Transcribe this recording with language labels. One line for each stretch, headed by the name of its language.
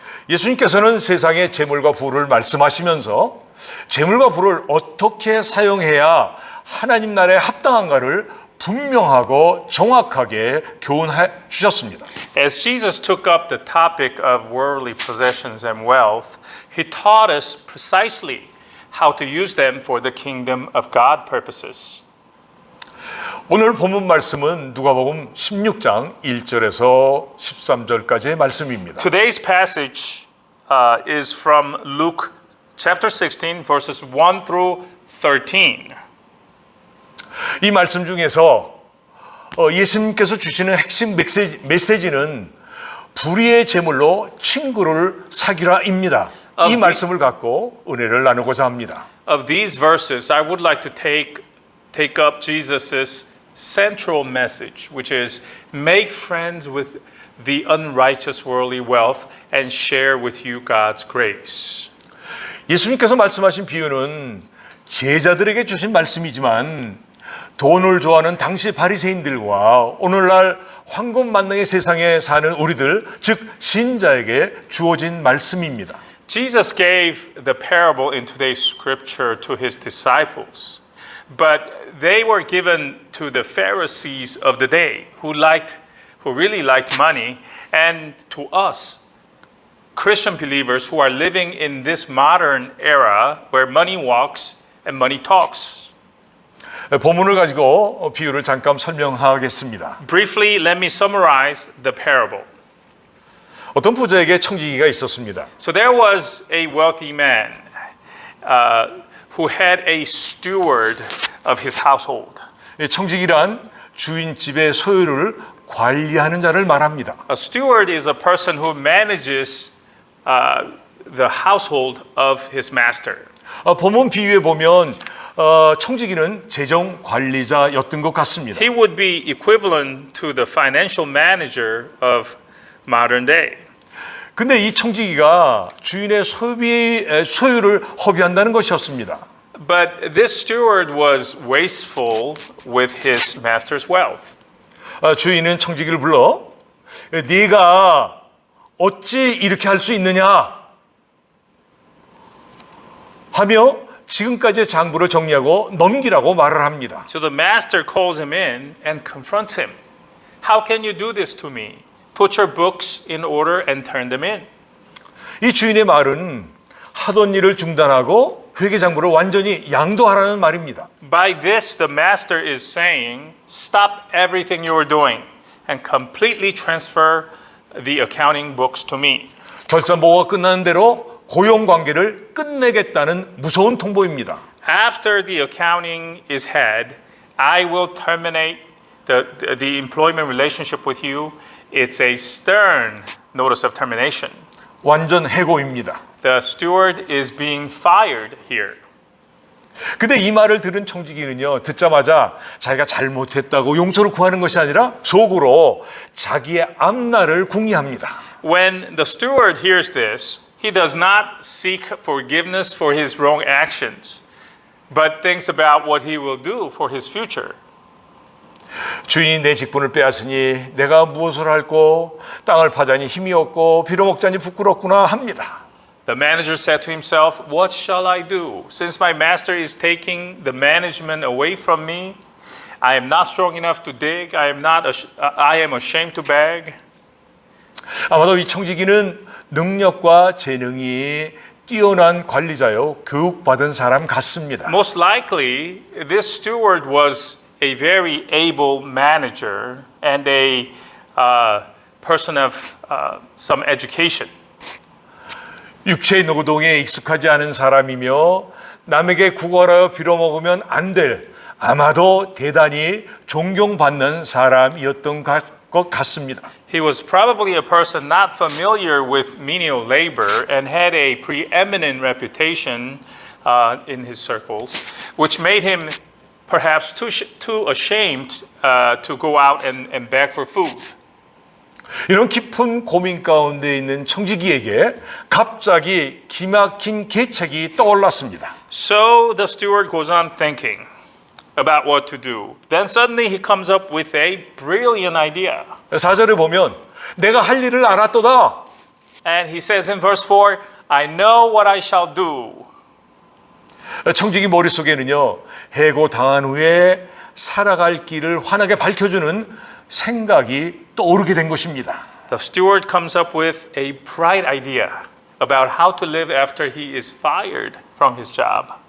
Korean: 예수님께서는 세상의 재물과 부를 말씀하시면서 재물과 부를 어떻게 사용해야 하나님 나라에 합당한가를 분명하고 정확하게 교훈해 주셨습니다.
English: As Jesus took up the topic of worldly possessions and wealth, he taught us precisely how to use them for the kingdom of God purposes.
Korean: 오늘 본문 말씀은 누가복음 16장 1절에서 13절까지의 말씀입니다.
English: Today's passage is from Luke chapter 16 verses 1 through 13.
Korean: 이 말씀 중에서 예수님께서 주시는 핵심 메시지는 불의의 제물로 친구를 사귀라입니다. 이 말씀을 갖고 은혜를 나누고자 합니다.
English: Of these verses, I would like to take up Jesus' central message, which is make friends with the unrighteous worldly wealth and share with you God's grace.
Korean: 예수님께서 말씀하신 비유는 제자들에게 주신 말씀이지만 돈을 좋아하는 당시 바리새인들과 오늘날 황금 만능의 세상에 사는 우리들, 즉 신자에게 주어진 말씀입니다.
English: Jesus gave the parable in today's scripture to his disciples, but they were given to the Pharisees of the day who really liked money, and to us, Christian believers who are living in this modern era where money walks and money talks.
Korean: 본문을 가지고 비유를 잠깐 설명하겠습니다.
English: Briefly, let me summarize the parable.
Korean: 어떤 부자에게 청지기가 있었습니다.
English: So there was a wealthy man, who had a steward of his household.
Korean: 청직이란 주인 집의 소유를 관리하는 자를 말합니다.
English: A steward is a person who manages the household of his master.
Korean: 본문 비유에 보면 청지기는 재정 관리자였던 것 같습니다.
English: He would be equivalent to the financial manager of modern day.
Korean: 근데 이 청지기가 주인의 소유를 허비한다는 것이었습니다.
English: But this steward was wasteful with his master's wealth.
Korean: 주인은 청지기를 불러 네가 어찌 이렇게 할 수 있느냐 하며 지금까지의 장부를 정리하고 넘기라고 말을 합니다.
English: So the master calls him in and confronts him. How can you do this to me? Put your books in order and turn them in.
Korean: 이 주인의 말은 하던 일을 중단하고 회계 장부를 완전히 양도하라는 말입니다.
English: By this, the master is saying, stop everything you are doing and completely transfer the accounting books to me.
Korean: 결산보고가 끝나는 대로 고용 관계를 끝내겠다는 무서운 통보입니다.
English: After the accounting is had, I will terminate the employment relationship with you. It's a stern notice of termination.
Korean: 완전 해고입니다.
English: The steward is being fired here.
Korean: 근데 이 말을 들은 청지기는요, 듣자마자 자기가 잘못했다고 용서를 구하는 것이 아니라 속으로 자기의 앞날을 궁리합니다.
English: When the steward hears this, he does not seek forgiveness for his wrong actions, but thinks about what he will do for his future.
Korean: 주인이 내 직분을 빼앗으니 내가 무엇을 할꼬 땅을 파자니 힘이 없고 빌어먹자니 부끄럽구나 합니다.
English: The manager said to himself, what shall I do? Since my master is taking the management away from me, I am not strong enough to dig. I am ashamed to beg.
Korean: 아마도 이 청지기는 능력과 재능이 뛰어난 관리자요 교육받은 사람 같습니다.
English: Most likely, this steward was a very able manager and a person of some education.
Korean: 육체의 노동에 익숙하지 않은 사람이며 남에게 구걸하여 빌어먹으면 안 될 아마도 대단히 존경받는 사람이었던 것 같습니다.
English: He was probably a person not familiar with menial labor and had a preeminent reputation in his circles, which made him perhaps too ashamed to go out and beg for food.
Korean: 이런 깊은 고민 가운데 있는 청지기에게 갑자기 기막힌 계책이 떠올랐습니다.
English: So the steward goes on thinking about what to do. Then suddenly he comes up with a brilliant idea.
Korean: 4절에 보면 내가 할 일을 알았도다.
English: And he says in verse 4, I know what I shall do.
Korean: 청지기 머릿속에는요, 해고 당한 후에 살아갈 길을 환하게 밝혀주는 생각이 떠오르게 된 것입니다.
English: The steward comes up with a bright idea about how to live after he is fired from his job.